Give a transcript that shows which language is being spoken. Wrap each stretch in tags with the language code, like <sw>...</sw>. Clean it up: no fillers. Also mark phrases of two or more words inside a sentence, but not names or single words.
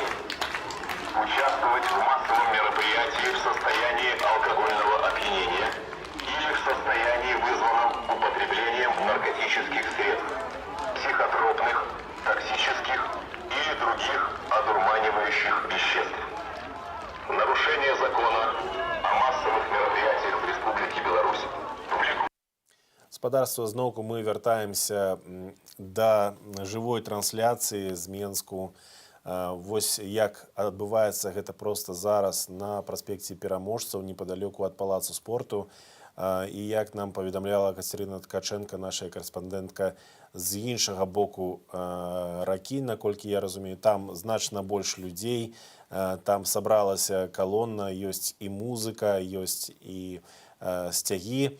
<ru>Участвовать в массовом мероприятии в состоянии алкогольного опьянения или в состоянии, вызванном употреблением наркотических средств, психотропных, токсических или других одурманивающих веществ. Нарушение закона о массовых мероприятиях в Республике Беларусь.</ru> <be>Спадарства, зноўку мы вяртаемся да жывой трансляцыі з Менску. Вось як адбываецца гэта проста зараз на праспекце Пераможцаў, непадалёку ад палацу спорту. І як нам паведамляла Кацярына Ткачэнка, наша карэспандэнтка, з іншага боку ракі, наколькі я разумею, там значна больш людзей, там сабралася калона, ёсць і музыка, ёсць і сцягі.</be>